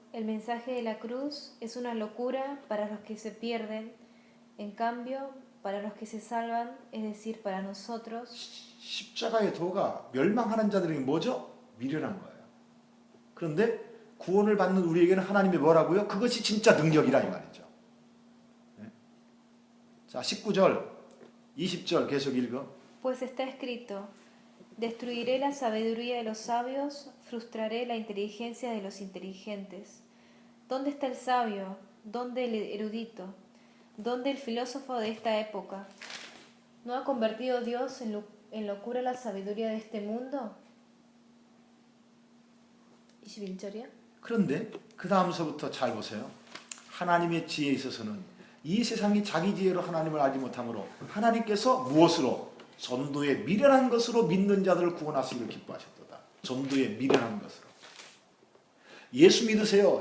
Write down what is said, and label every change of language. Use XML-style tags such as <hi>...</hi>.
<es>El mensaje de la cruz es una locura para los que se pierden. En cambio, para los que se salvan, es decir, para nosotros,</es> <ko>십자가의 도가 멸망하는 자들에게 뭐죠? 미련한 거예요. 그런데 구원을 받는 우리에게는 하나님이 뭐라고요? 그것이 진짜 능력이라 이 말이죠. 네? 자, 19절, 20절 계속 읽어.</ko> <es>pues está escrito: Destruiré la sabiduría de los sabios, frustraré la inteligencia de los inteligentes. ¿Dónde está el sabio? ¿Dónde el erudito? ¿Dónde el filósofo de esta época? ¿No ha convertido Dios en locura la sabiduría de este mundo?</es> <ko>21절이요? 그런데 그 다음서부터 잘 보세요. 하나님의 지혜에 있어서는 이 세상이 자기 지혜로 하나님을 알지 못하므로 하나님께서 무엇으로? 전도에 미련한 것으로 믿는 자들을 구원하시기를 기뻐하셨도다. 전도에 미련한 것으로. 예수 믿으세요.</ko>